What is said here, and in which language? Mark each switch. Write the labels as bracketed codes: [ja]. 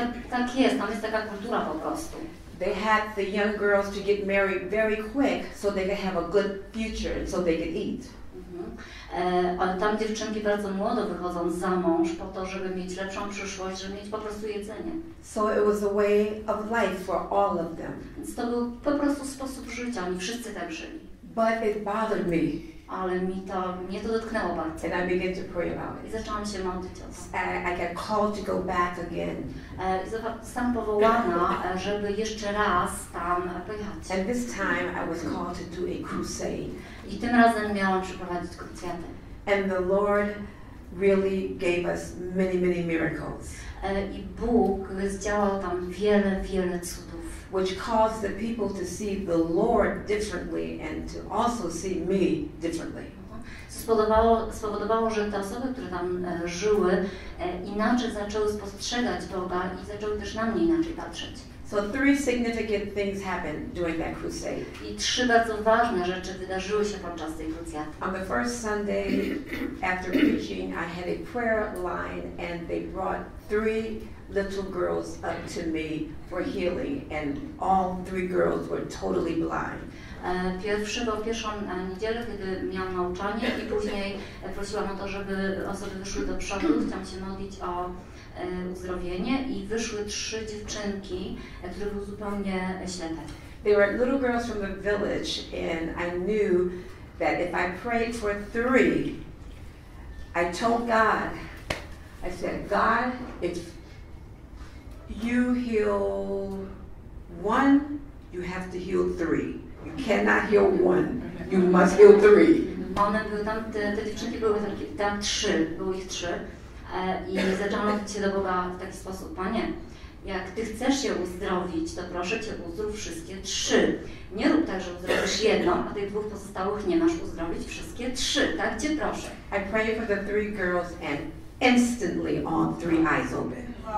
[pl] Tak jest, tam jest taka kultura po prostu. [en] They had the young girls to get married very quick so they could have a good future and so they could eat. [pl] Ale tam dziewczynki bardzo młodo wychodzą za mąż po to, żeby mieć lepszą przyszłość, żeby mieć po prostu jedzenie. [en] So it was a way of life for all of them. [pl] Więc to był po prostu sposób życia, oni wszyscy tak żyli. [en] But it bothered me. [pl] Ale mnie to dotknęło bardzo. [en] And I began to pray about [pl] I [en] it. [pl] zaczęłam się modlić o to. [en] I got called to go back again. [pl] Zostałam powołana, żeby jeszcze raz tam pojechać. [en] And this time I was called to do a crusade. [pl] I tym razem miałam przeprowadzić krucjatę. [en] And the Lord really gave us many, many miracles. [pl] I Bóg zdziałał tam wiele cudów. [en] Which caused the people to see the Lord differently and to also see me differently. [pl] Spowodowało, że te osoby, które tam żyły, inaczej zaczęły spostrzegać Boga i zaczęły też na mnie inaczej patrzeć. [en] So 3 significant things happened during that crusade. [pl] I 3 bardzo ważne rzeczy wydarzyły się podczas tej krucjaty. [en] On the first Sunday after preaching, I had a prayer line and they brought 3 little girls up to me for healing and all 3 girls were totally blind. [pl] Pierwszą niedzielę, kiedy miałam nauczanie i później prosiłam o to, żeby osoby wyszły do przodu, chciałam się modlić o uzdrowienie i wyszły 3 dziewczynki, które były zupełnie ślepe. [en] They were little girls from the village and I knew that if I prayed for 3, I told God, I said, God, if you heal 1, you have to heal 3. You cannot heal 1, you must heal 3. [pl] One były tam, te dziewczynki były tam 3, było ich 3 i zaczęłam modlić się do Boga w taki sposób, Panie, jak Ty chcesz się uzdrowić, to proszę Cię uzdrów wszystkie 3. Nie rób tak, że uzdrowisz jedną, a tych 2 pozostałych nie masz uzdrowić wszystkie 3. Tak Cię proszę. [en] I prayed for the 3 girls and instantly all 3 eyes open.